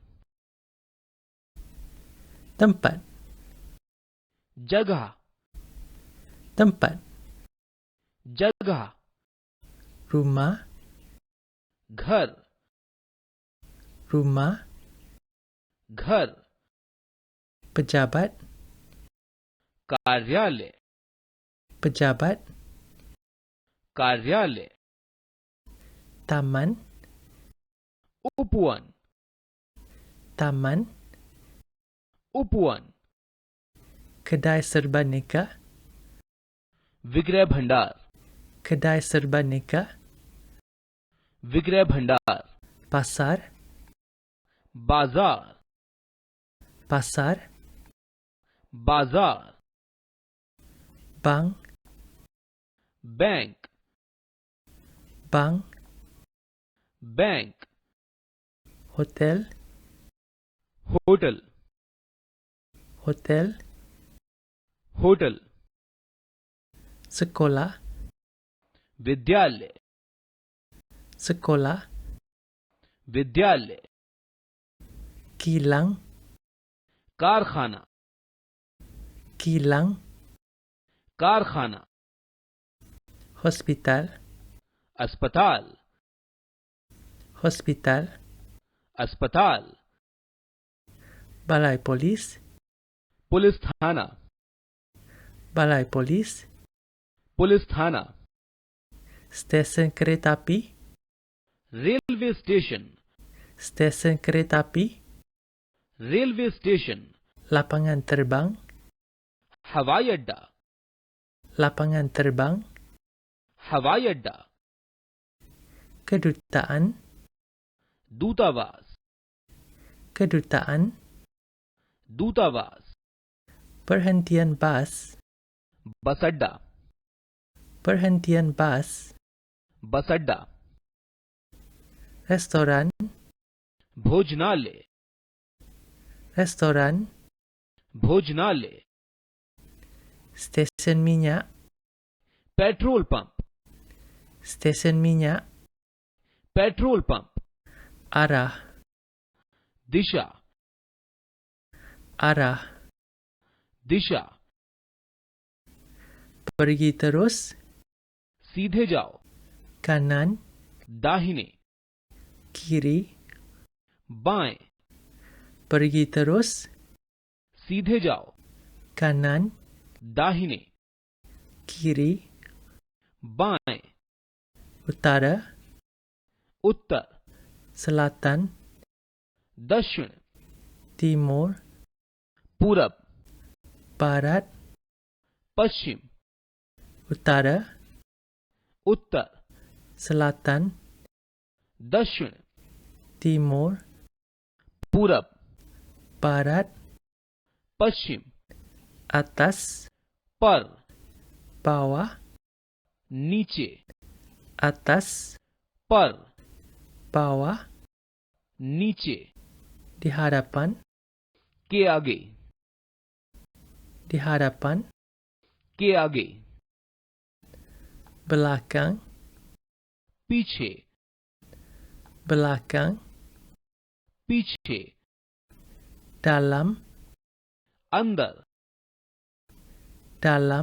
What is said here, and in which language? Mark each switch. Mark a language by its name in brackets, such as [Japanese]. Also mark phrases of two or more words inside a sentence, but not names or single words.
[Malay] tempat, [Hindi] जगह, [Malay] tempat, [Hindi] जगह, [Malay] rumah, [Hindi] घर, [Malay] rumah, [Hindi] घर, [Malay] pejabat, [Hindi] कार्यालय, [Malay] pejabat, [Hindi] कार्यालय, [Malay] taman, [Hindi] उपवन, [Malay] taman, [Hindi] उपवन, [Malay] kedai serba neka, [Hindi] विक्रय भंडार, [Malay] kedai serba neka, [Hindi] विक्रय भंडार, [Malay] pasar, [Hindi] बाजार, [Malay] pasar, [Hindi] बाजार, [Malay] bank, [Hindi] बैंक, [Malay] bank, [Hindi] बैंक, [Malay] hotel, [Hindi] होटल, [Malay] hotel, [Hindi] होटल, [Malay] sekolah, [Hindi] विद्यालय, [Malay] sekolah, [Hindi] विद्यालय, [Malay] kilang, [Hindi] कारखाना, [Malay] kilang, [Hindi] कारखाना, [Malay] hospital, [Hindi] अस्पताल, [Malay] hospital, [Hindi] अस्पताल, [Malay] balai polis, [Hindi] पुलिस थाना, [Malay] balai polis, [Hindi] पुलिस थाना, [Malay] stesen kereta api, [Hindi] रेलवे स्टेशन, [Malay] stesen kereta api, [Hindi] रेलवे स्टेशन, [Malay] lapangan terbang, [Hindi] हवाई अड्डा, [Malay] lapangan terbang, [Hindi] हवाई अड्डा, [Malay] kedutaan, [Hindi] दूतावास, [Malay] kedutaan, [Hindi] दूतावास, [Malay] perhentian bas, [Hindi] बस अड्डा, [Malay] perhentian bas, [Hindi] बस अड्डा, [Malay] restoran, [Hindi] भोजनालय, [Malay] restoran, [Hindi] भोजनालय, [Malay] stesen minyak, [Hindi] पेट्रोल पंप, [Malay] stesen minyak, [Hindi] पेट्रोल पंप, [Malay] arah, [Hindi] दिशा, [Malay] arah, [Hindi] दिशा, [Malay] pergi terus, [Hindi] सीधे जाओ, [Malay] kanan, [Hindi] दाहिने, [Malay] kiri, [Hindi] बाएं, [Malay] pergi terus, [Hindi] सीधे जाओ, [Malay] kanan, [Hindi] दाहिने, [Malay] kiri, [Hindi] बाएं, [Malay] utara, [Hindi] उत्तर, [Malay] selatan, [Hindi] दक्षिण, [Malay] timur, [Hindi] पूरब, [Malay] barat, [Hindi] पश्चिम, [Malay] utara, [Hindi] उत्तर, [Malay] selatan, [Hindi] दक्षिण, [Malay] timur, [Hindi] पूरब, [Malay] barat, [Hindi] पश्चिम, [Malay] atas, [Hindi] पर, [Malay] bawah, [Hindi] नीचे, [Malay] atas, [Hindi] पर, [Malay] bawah, [Hindi] नीचे, [Malay] di hadapan, [Hindi] के आगे, [Malay] di hadapan, [Hindi] के आगे, [Malay] belakang, [Hindi] पीछे, [Malay] belakang, [Hindi] पीछे, [Malay] dalam, [Hindi] अंदर, [Malay] dalam,